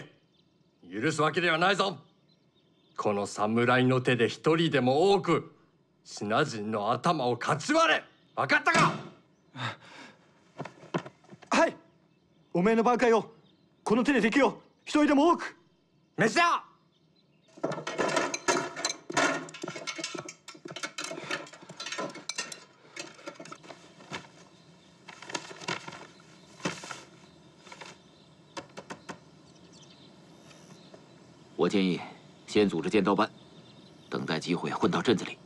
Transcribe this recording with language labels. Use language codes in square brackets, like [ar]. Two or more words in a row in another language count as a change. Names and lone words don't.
[ja] 許すわけではないぞ。この侍の手で一人でも多くシナ人の頭をかち割れ。分かったか？はい。お前の挽回をこの手で敵を一人でも多く。召しだ。 [zh] 我建议先组织剑刀班，等待机会混到镇子里。